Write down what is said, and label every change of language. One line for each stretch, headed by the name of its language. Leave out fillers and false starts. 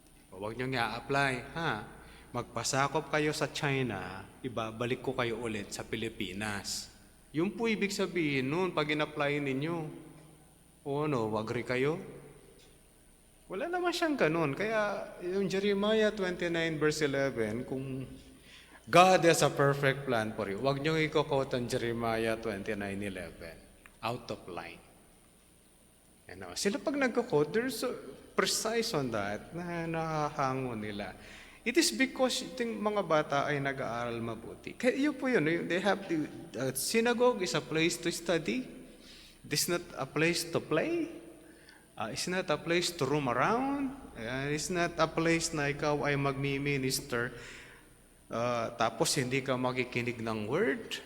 Filipino: Huwag nyo i-apply, magpasakop kayo sa China, ibabalik ko kayo ulit sa Pilipinas. Yun po ibig sabihin nun pag in-apply ninyo. Agree kayo? Wala naman siyang ganun. Kaya yung Jeremiah 29 verse 11, kung
English: God has a perfect plan for you,
Filipino: huwag niyong i-quote ang Jeremiah 29:11.
English: Out of line.
Filipino: Sila pag nag-quote,
English: they're so precise on that
Filipino: na nakahango nila.
English: It is because
Filipino: yung mga bata ay nag-aaral mabuti. Kaya yun po yun.
English: They have synagogue is a place to study. It is not a place to play. It's not a place to roam around. It's not a place
Filipino: na ikaw ay magmi-minister tapos hindi ka makikinig ng word.